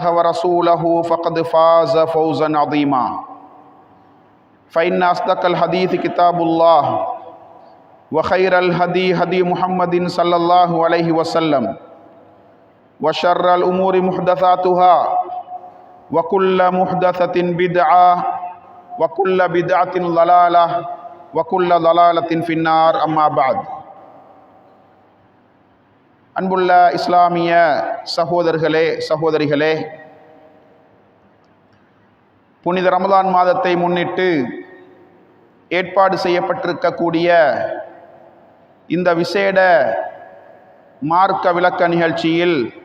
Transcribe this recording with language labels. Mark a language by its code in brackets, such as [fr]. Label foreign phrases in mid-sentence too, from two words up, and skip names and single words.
[ar] ورسوله فقد فاز فوزا عظيما فإن أصدق الحديث كتاب الله وخير الهدي هدي محمد صلى الله عليه وسلم وشر الأمور محدثاتها وكل محدثة بدعة وكل بدعة ضلالة وكل ضلالة في النار أما بعد [ta] அன்புள்ள இஸ்லாமிய சகோதரர்களே சகோதரிகளே, புனித ரமலான் மாதத்தை முன்னிட்டு ஏற்பாடு செய்யப்பட்டிருக்கக்கூடிய இந்த விசேட மார்க்க விளக்க நிகழ்ச்சியில்